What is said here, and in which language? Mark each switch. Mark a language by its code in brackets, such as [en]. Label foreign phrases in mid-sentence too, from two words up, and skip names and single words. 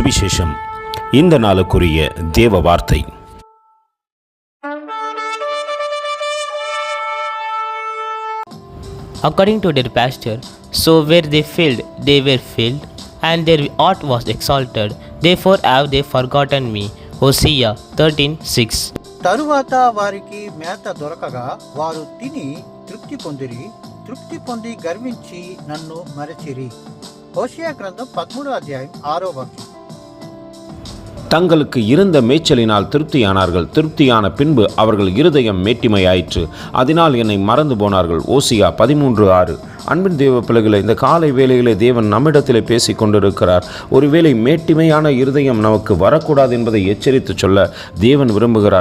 [ta] சுவிசேஷம். இந்த நாளுக்குரிய தேவ வார்த்தை. [en] According to their pasture, so were they filled, they were filled, and their heart was exalted. Therefore have they forgotten me. Hosea 13:6. [te] తరువాత వారికి మేత దొరకగా వారు తిని తృప్తి పొంది గర్వించి నన్ను మరచిరి. హోషేయ గ్రంథం 13వ అధ్యాయం 6వ వాక్యం. [ta] தங்களுக்கு இருந்த மேய்ச்சலினால் திருப்தியானார்கள். திருப்தியான பின்பு அவர்கள் இருதயம் மேட்டிமையாயிற்று. அதனால் என்னை மறந்து போனார்கள். ஓசியா 13:6. அன்பின் தேவ பிள்ளைகளை, இந்த காலை வேளையிலே தேவன் நம்மிடத்திலே பேசி கொண்டிருக்கிறார். ஒருவேளை மேட்டிமையான இருதயம் நமக்கு வரக்கூடாது என்பதை எச்சரித்து சொல்ல தேவன் விரும்புகிறார்.